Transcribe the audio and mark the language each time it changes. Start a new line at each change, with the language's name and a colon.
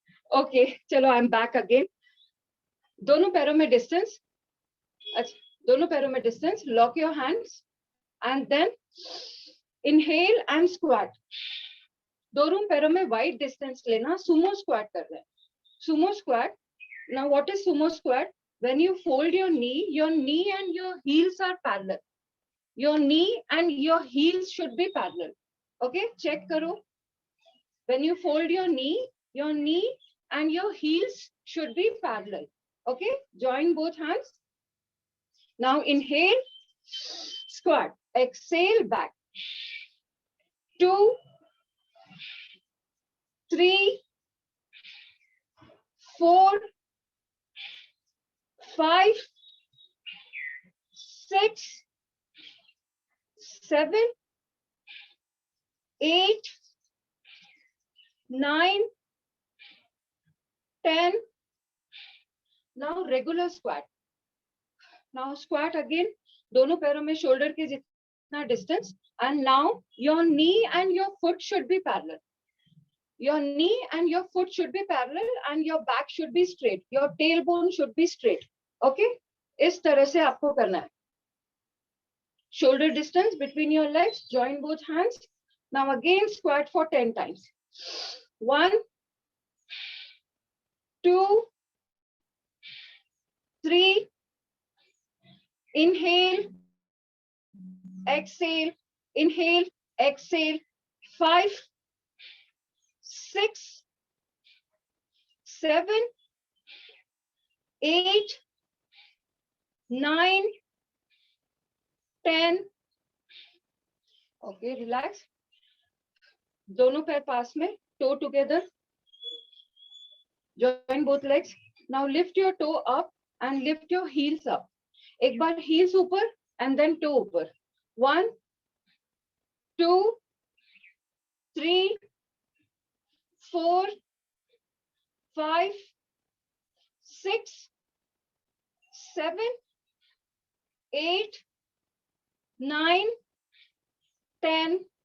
Hindi: Okay, चलो I am back again. दोनों पैरों में डिस्टेंस. अच्छा, दोनों पैरों में distance.
English: Lock your hands and then inhale and squat.
Hindi: दोनों पैरों में वाइड डिस्टेंस लेना. सुमो स्क्वाट कर रहे हैं. Sumo squat.
English: Now what is sumo squat? When you fold your knee and your heels are parallel. Your knee and your heels should be parallel. Okay,
Hindi: check karo.
English: When you fold your knee and your heels should be parallel. Okay, join both hands. Now inhale, squat, exhale, back. 2, 3, 4, 5, 6, 7, 8, 9, 10. Now regular squat. Now squat again.
Hindi: दोनों पैरों में shoulder के जितना distance.
English: And now your knee and your foot should be parallel. Your knee and your foot should be parallel and your back should be straight. Your tailbone should be straight.
Hindi: Okay? इस तरह से आपको करना है.
English: Shoulder distance between your legs. Join both hands. Now again squat for 10 times. 1, 2, 3. Inhale, exhale, inhale, exhale. 5, 6, 7, 8, 9, 10. Okay, relax.
Hindi: दोनों पैर पास में, toe together.
English: Join both legs. Now lift your toe up and lift your heels up.
Hindi: एक बार heels ऊपर
English: and then
Hindi: toe ऊपर.
English: 1, 2, 3, 4, 5, 6, 7, 8, 9, 10.